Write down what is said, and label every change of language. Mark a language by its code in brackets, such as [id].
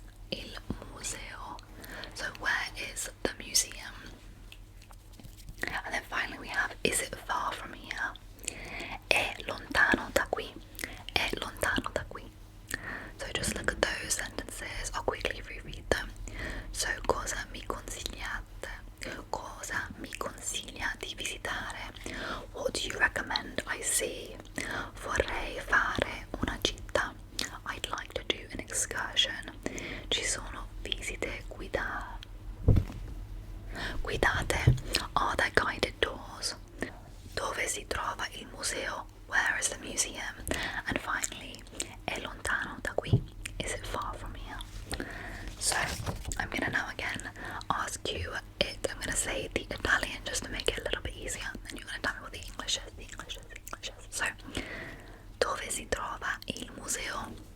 [it] Il museo. [en] So where is the museum? And then finally we have is it far from here? [it] È lontano da qui. È lontano da qui. [en] So just look at those sentences. I'll quickly reread them. [it] So cosa mi consigliate? Cosa mi consiglia di visitare? [en] What do you recommend I see? [it] Vorrei fare una gita. [en] I'd like to do an excursion. [it] Ci sono visite guidate. [en] Are there guided tours? [it] Dove si trova il museo? [en] Where is the museum? And finally, [it] è lontano da qui? [en] Is it far from here? So I'm gonna now again ask you it. I'm gonna say the Italian just to make it a little bit easier, and you're gonna tell me what the English is. [it] So, dove si trova il museo?